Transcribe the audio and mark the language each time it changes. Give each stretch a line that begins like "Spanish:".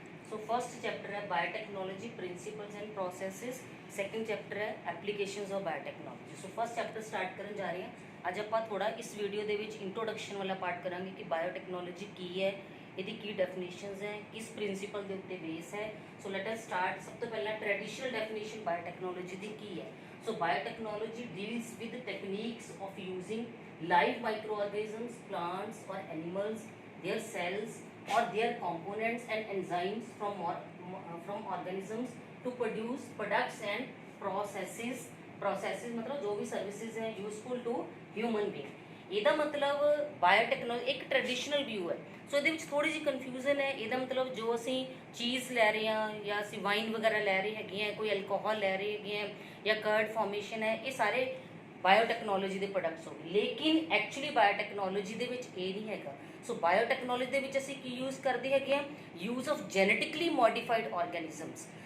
English: So first chapter ਹੈ biotechnology principles and processes, second chapter ਹੈ applications of biotechnology.
Punjabi: So first chapter start ਕਰਨ ਜਾ ਰਹੇ ਹਾਂ। ਅੱਜ ਆਪਾਂ ਥੋੜਾ ਇਸ ਵੀਡੀਓ ਦੇ ਵਿੱਚ ਇੰਟਰੋਡਕਸ਼ਨ ਵਾਲਾ ਪਾਰਟ ਕਰਾਂਗੇ ਕਿ ਬਾਇਓਟੈਕਨੋਲੋਜੀ ਕੀ ਹੈ, ਇਹਦੀ ਕੀ ਡੈਫੀਨੇਸ਼ਨਸ ਹੈ, ਕਿਸ ਪ੍ਰਿੰਸੀਪਲ ਦੇ ਉੱਤੇ ਬੇਸ ਹੈ।
English: So let us start.
Punjabi: ਸਭ ਤੋਂ ਪਹਿਲਾਂ ਟ੍ਰੈਡੀਸ਼ਨਲ ਡੈਫੀਨੇਸ਼ਨ ਬਾਇਓਟੈਕਨੋਲੋਜੀ ਦੀ ਕੀ ਹੈ।
English: So biotechnology deals with the techniques of using live microorganisms, plants or animals, their cells or their components and enzymes from organisms to produce products and processes
Hindi: मतलब जो भी services हैं
English: useful to human being।
Punjabi: ਇਹਦਾ ਮਤਲਬ biotechnology ਇੱਕ traditional view ਹੈ। ਸੋ ਇਹਦੇ ਵਿੱਚ ਥੋੜੀ ਜਿਹੀ ਕਨਫਿਊਜ਼ਨ ਹੈ। ਇਹਦਾ ਮਤਲਬ ਜੋ ਅਸੀਂ ਚੀਜ਼ ਲੈ ਰਹੇ ਹਾਂ ਜਾਂ ਅਸੀਂ ਵਾਈਨ ਵਗੈਰਾ ਲੈ ਰਹੇ ਹੈਗੇ ਹਾਂ, ਕੋਈ ਐਲਕੋਹਲ ਲੈ ਰਹੇ ਹੈਗੇ ਹਾਂ ਜਾਂ ਕਰਡ ਫਾਰਮੇਸ਼ਨ ਹੈ, ਇਹ ਸਾਰੇ ਬਾਇਓਟੈਕਨੋਲੋਜੀ ਦੇ ਪ੍ਰੋਡਕਟਸ ਹੋ ਗਏ। ਲੇਕਿਨ ਐਕਚੁਅਲੀ ਬਾਇਓਟੈਕਨੋਲੋਜੀ ਦੇ ਵਿੱਚ ਇਹ ਨਹੀਂ ਹੈਗਾ। ਸੋ ਬਾਇਓਟੈਕਨੋਲੋਜੀ ਦੇ ਵਿੱਚ ਅਸੀਂ ਕੀ ਯੂਜ਼ ਕਰਦੇ ਹੈਗੇ ਹਾਂ,
English: Use of genetically modified organisms.